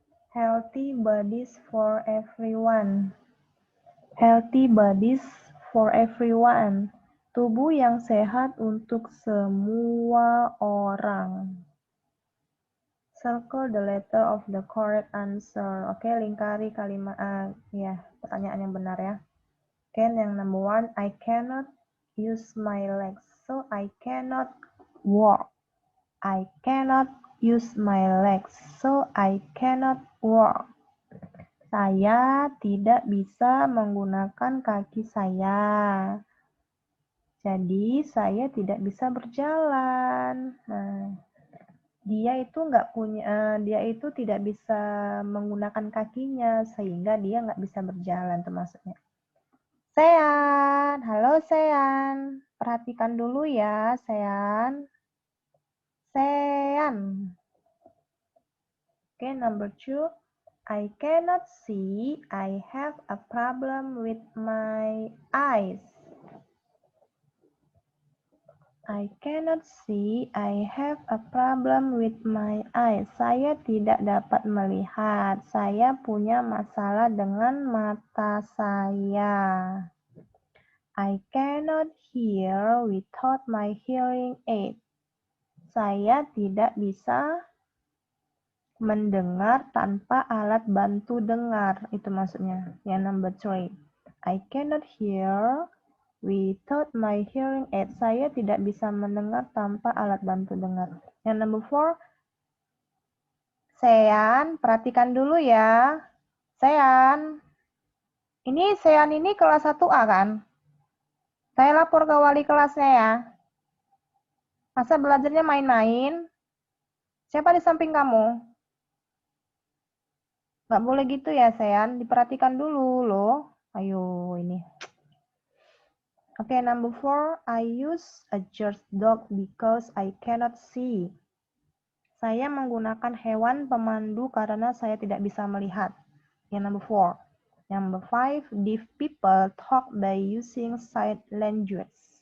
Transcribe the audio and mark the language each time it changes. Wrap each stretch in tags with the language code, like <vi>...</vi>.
<en>Healthy bodies for everyone. Healthy bodies for everyone.</en> <id>Tubuh yang sehat untuk semua orang.</id> <en>Circle the letter of the correct answer.</en> <id>Oke, lingkari kalimat pertanyaan yang benar ya.</id> <en>Oke, yang number 1, I cannot use my legs, so I cannot walk. I cannot use my legs, so I cannot walk.</en> <id>Saya tidak bisa menggunakan kaki saya. Jadi saya tidak bisa berjalan. Nah, dia itu tidak bisa menggunakan kakinya sehingga dia nggak bisa berjalan termasuknya. Sean, halo Sean. Perhatikan dulu ya, Sean. Sean.</id> <en>Okay, number 2. I cannot see. I have a problem with my eyes. I cannot see. I have a problem with my eyes.</en> <id>Saya tidak dapat melihat. Saya punya masalah dengan mata saya.</id> <en>I cannot hear without my hearing aid.</en> <id>Saya tidak bisa mendengar tanpa alat bantu dengar. Itu maksudnya. Yang number 3.</id> <en>I cannot hear without my hearing aid.</en> <id>Saya tidak bisa mendengar tanpa alat bantu dengar. Yang number 4. Sean, perhatikan dulu ya. Sean. Ini Sean ini kelas 1A kan? Saya lapor ke wali kelasnya ya. Masa belajarnya main-main? Siapa di samping kamu? Nggak boleh gitu ya, Sean. Diperhatikan dulu loh. Ayo, ini.</id> <en>Oke, number 4, I use a George dog because I cannot see.</en> <id>Saya menggunakan hewan pemandu karena saya tidak bisa melihat. Yang number 4.</id> <en>Number 5, deaf people talk by using sign language.</en>